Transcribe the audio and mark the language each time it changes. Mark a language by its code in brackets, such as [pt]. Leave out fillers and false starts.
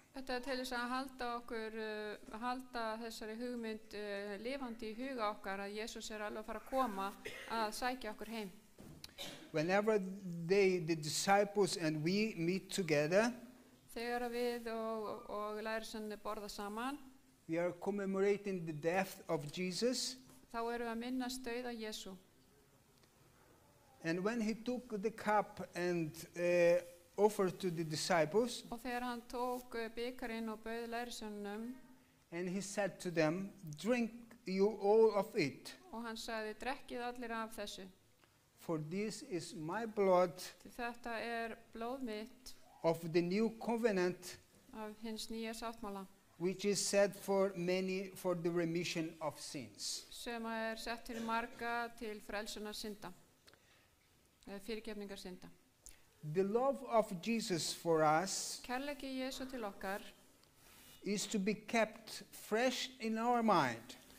[is] Þetta til þess að halda þessari hugmynd lifandi í huga okkar að Jesús alveg að fara að koma að sækja okkur heim. [en] Whenever the disciples and we meet together, [is] Þegar við og lærisveinarnir borða saman, [en] we are commemorating the death of Jesus. [is] þá erum við að minnast dauða Jesú. [en] And when he took the cup and offered to the disciples, [is] Og þegar hann tók bikarinn og bauð lærisveinunum [en] and he said to them, drink you all of it, [is] og hann sagði, drekkið allir af þessu. [en] for this is my blood [is] Því þetta blóð mitt [en] of the new covenant, [is] af hins nýja sáttmála [en] which is said for many for the remission of sins. [is] sem sett fyrir marga til frelsunar synda, fyrirgefningar synda. [en] The love of Jesus for us [is] Kærleiki Jesú til okkar [en] is to be kept fresh in our mind.